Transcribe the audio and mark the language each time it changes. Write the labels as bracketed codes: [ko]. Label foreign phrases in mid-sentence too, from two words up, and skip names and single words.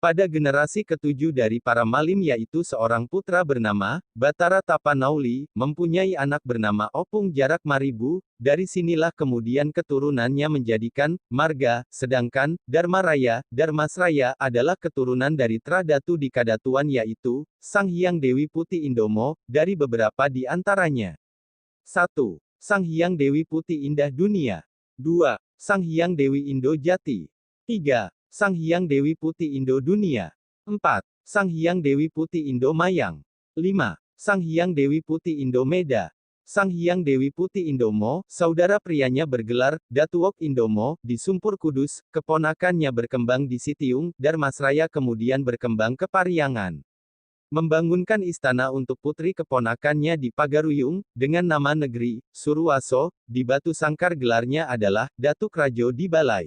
[id] Pada generasi ketujuh dari para Malim yaitu seorang putra bernama, Batara Tapanauli, mempunyai anak bernama Opung Jarak Maribu, dari sinilah kemudian keturunannya menjadikan, Marga, sedangkan, Dharmaraya, Dharmasraya adalah keturunan dari Tradatu di Kadatuan yaitu, Sang Hyang Dewi Putih Indomo, dari beberapa di antaranya. 1. Sang Hyang Dewi Putih Indah Dunia. 2. Sang Hyang Dewi Indo Jati. 3. Sang Hyang Dewi Putih Indo Dunia. 4. Sang Hyang Dewi Putih Indo Mayang. 5. Sang Hyang Dewi Putih Indo Meda. Sang Hyang Dewi Putih Indomo, saudara prianya bergelar, Datuok Indomo, di Sumpur Kudus, keponakannya berkembang di Sitiung, Dharmasraya kemudian berkembang ke Pariangan. Membangunkan istana untuk putri keponakannya di Pagaruyung, dengan nama negeri, Suruwaso, di Batu Sangkar gelarnya adalah, Datuk Rajo di Balai.